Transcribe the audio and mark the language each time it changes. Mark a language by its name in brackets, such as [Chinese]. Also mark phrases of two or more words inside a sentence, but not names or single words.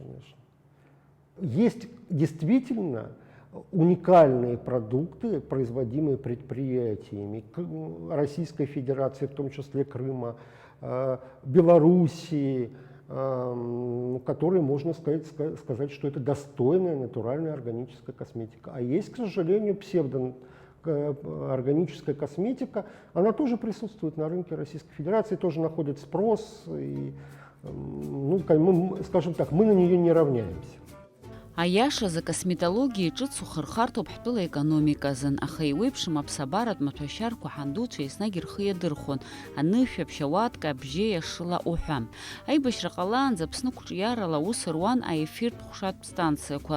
[Russian] Есть действительно уникальные продукты, производимые предприятиями Российской Федерации, в том числе Крыма, Белоруссии, которые, можно сказать, что это достойная натуральная органическая косметика. А есть, к сожалению, органическая косметика, она тоже присутствует на рынке Российской Федерации, тоже находит спрос, и, ну, скажем так, мы на нее не равняемся. [Abkhazian] Аиашазы косметологиа ҿыц ухырхарҭоуп ҳтәыла економиказын, аха иуеиԥшым аԥсабаратә маҭәашьарқәа ҳандуцәа еснагь рхы иадырхәон, анышәаԥшь, ауатка, абжьеиа шыла уҳәа. Аибашьра ҟалаанӡа Аԥсны қәҿиарала аус руан аефиртә ҟәшатә станциақәа.